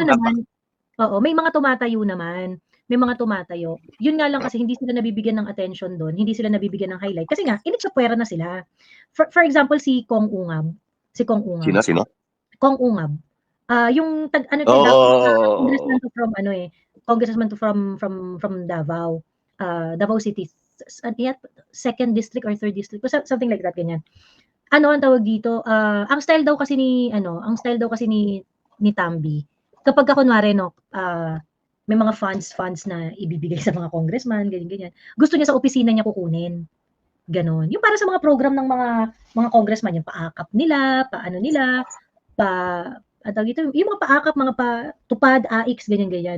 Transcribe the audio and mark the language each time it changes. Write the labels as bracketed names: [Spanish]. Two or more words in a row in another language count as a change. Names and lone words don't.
[Filipino] naman, oo, may mga tumatayo naman, may mga tumatayo. Yun nga lang kasi hindi sila nabibigyan ng attention dun, hindi sila nabibigyan ng highlight kasi nga initsapwera na sila. For example, si Kong Ungab, Sino? Kong Ungab, yung ano siya, congressman Oo. [English] to from ano, congressman to from Davao, Davao City, second district or third district, something like that, [Filipino] ganyan. Ano ang tawag dito, ang style daw kasi ni Tamby, kapagka kunwari 'no, may mga funds na ibibigay sa mga congressman, ganyan, gusto niya sa opisina niya kukunin, gano'n. Yung para sa mga program ng mga congressman, yung paakap nila, paano nila, anong tawag dito, yung mga paakap, mga tupad, AIX, ganyan.